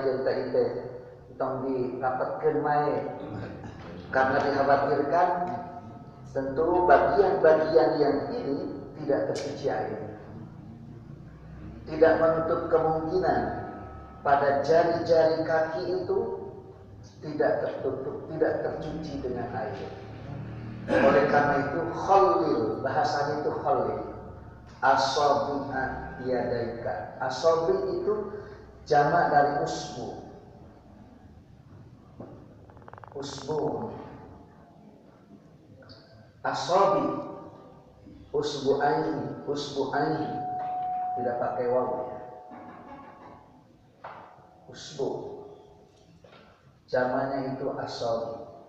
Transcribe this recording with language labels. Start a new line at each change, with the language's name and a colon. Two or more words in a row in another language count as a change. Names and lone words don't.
Sundanese: kita itu tong dirapatkeun mae,
Indonesian: karena dikhawatirkan tentu bagian-bagian yang ini tidak tercuci air, tidak menutup kemungkinan pada jari-jari kaki itu tidak tertutup, tidak tercuci dengan air. Oleh karena itu khallil, bahasanya itu
Arabic: خلل أصابع يديك.
Indonesian: Asabi itu jamak dari usbu.
Arabic: أصابع، أصبعين,
Indonesian: tidak pakai waw ya. Usbu, zamannya itu asabi.